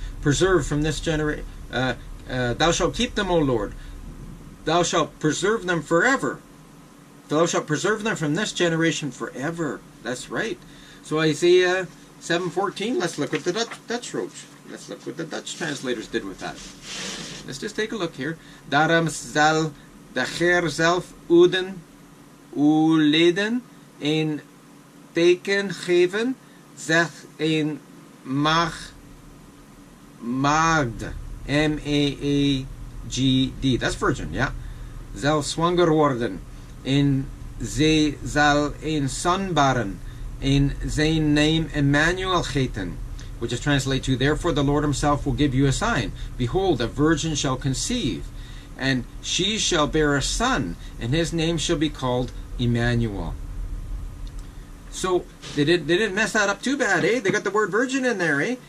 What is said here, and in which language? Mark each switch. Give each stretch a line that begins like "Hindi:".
English: Preserved from this generation. Thou shalt keep them, O Lord. Thou shalt preserve them forever. Thou shalt preserve them from this generation forever. That's right. So Isaiah 7:14, let's look what the Dutch wrote. Let's look what the Dutch translators did with that. Let's just take a look here.
Dutch: Daarom zal de Heer zelf uw leden een teken geven, zegt een maagd, M-A-A-G-D.
English: That's virgin, yeah.
Dutch: Zal zwanger worden. En zij zal een son baren. En zijn naam Emmanuel heten.
English: Which is translated to, therefore the Lord himself will give you a sign. Behold, a virgin shall conceive, and she shall bear a son, and his name shall be called Emmanuel. So they didn't mess that up too bad, eh? They got the word virgin in there, eh?